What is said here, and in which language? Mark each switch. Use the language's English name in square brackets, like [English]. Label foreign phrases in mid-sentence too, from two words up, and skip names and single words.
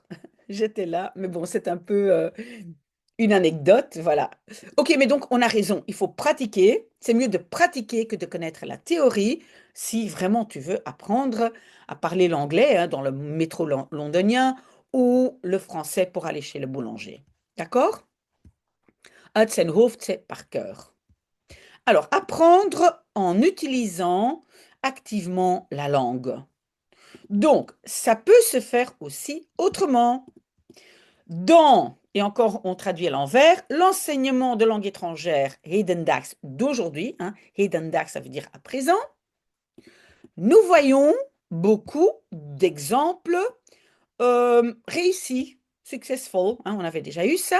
[French] J'étais là, mais bon, c'est un peu une anecdote, voilà. Ok, mais donc on a raison, il faut pratiquer. C'est mieux de pratiquer que de connaître la théorie si vraiment tu veux apprendre à parler l'anglais, hein, dans le métro londonien ou le français pour aller chez le boulanger. D'accord? [Dutch] Uit zijn hoofd, [French] c'est par cœur. Alors, apprendre en utilisant activement la langue. Donc, ça peut se faire aussi autrement. Dans, et encore on traduit à l'envers, l'enseignement de langue étrangère hedendaags d'aujourd'hui, hein, hedendaags ça veut dire à présent, nous voyons beaucoup d'exemples réussis, successful, hein, on avait déjà eu ça.